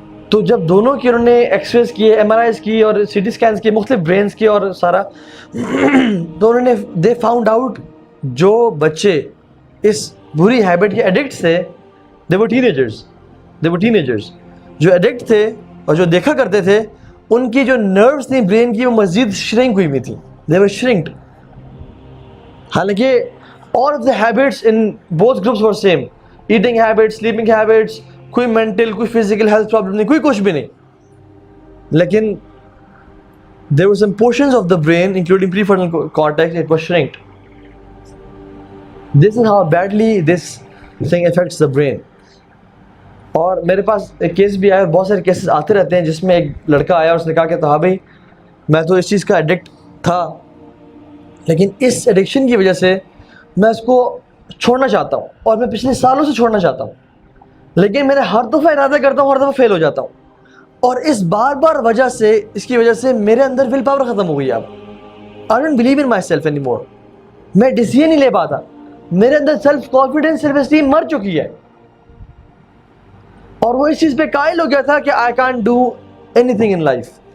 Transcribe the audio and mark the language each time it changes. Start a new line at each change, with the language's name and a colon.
Urdu: تو جب دونوں کی انہوں نے ایکس ریز کیے, ایم آر آئیز کی, اور سی ٹی اسکینس کیے مختلف برینس کے اور سارا, تو انہوں نے
English: they found out
Urdu: جو بچے اس بری ہیبٹ کے ایڈکٹ تھے,
English: they were teenagers,
Urdu: جو ایڈکٹ تھے اور جو دیکھا کرتے تھے, ان کی جو نروز تھیں برین کی وہ مزید شرنک ہوئی ہوئی تھیں,
English: They were shrinked.
Urdu: حالانکہ
English: all of the habits in both groups were same, eating habits, sleeping habits,
Urdu: کوئی مینٹل, کوئی فزیکل ہیلتھ پرابلم نہیں, کوئی کچھ بھی نہیں, لیکن
English: there were some portions of the brain including prefrontal cortex, it was shrinked. This is how badly this thing affects the brain.
Urdu: اور میرے پاس ایک کیس بھی آیا, اور بہت سارے کیسز آتے رہتے ہیں جس میں ایک لڑکا آیا اور اس نے کہا کہ ہاں بھائی میں تو اس چیز کا ایڈکٹ تھا, لیکن اس ایڈکشن کی وجہ سے میں اس کو چھوڑنا چاہتا ہوں, اور میں پچھلے سالوں سے چھوڑنا چاہتا ہوں, لیکن میں ہر دفعہ ارادہ کرتا ہوں, ہر دفعہ فیل ہو جاتا ہوں, اور اس بار وجہ سے, اس کی وجہ سے میرے اندر ول پاور ختم ہو گئی. اب
English: I don't believe in myself any more,
Urdu: میں ڈیسیژن نہیں لے پاتا, میرے اندر سیلف کانفیڈنس, سیلف اسٹیم مر چکی ہے, اور وہ اس چیز پہ قائل ہو گیا تھا کہ
English: I can't do anything in life.